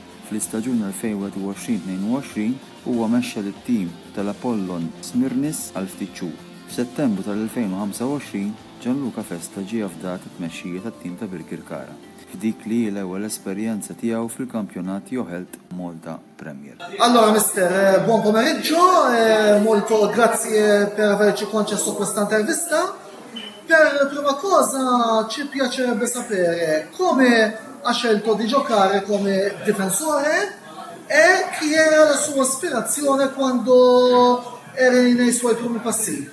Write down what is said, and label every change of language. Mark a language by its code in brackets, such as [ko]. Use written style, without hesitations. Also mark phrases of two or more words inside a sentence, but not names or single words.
[mt] Fl-istaġun 2021-22 huwa mexxa lit-tim tal-Apollon Smirnis għal ftit xhur. F'Settembru tal-2025 Gianluca Festa ġie fdat it-tmexxija tat-tim ta' Birkirkara, f'dik li l-ewwel esperjenza tiegħu fil-kampjonat Joħelt Malta Premier. [it] Allora mister, buon pomeriggio, molto grazie per averci concesso questa intervista. Per prima cosa ci piacerebbe sapere come ha scelto di giocare come difensore e chi era la sua ispirazione quando era nei suoi primi passi.